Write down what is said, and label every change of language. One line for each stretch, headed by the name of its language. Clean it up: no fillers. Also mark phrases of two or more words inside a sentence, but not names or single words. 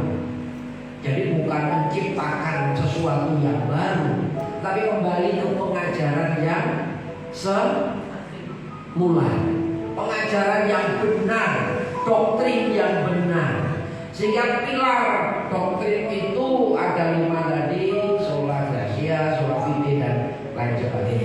Indonesian: Jadi bukan menciptakan sesuatu yang baru, tapi kembali ke pengajaran yang semula, pengajaran yang benar, doktrin yang benar. Sehingga pilar doktrin itu ada 5 tadi:
Latin: sola gracia, sola fide,
Indonesian: dan lain sebagainya.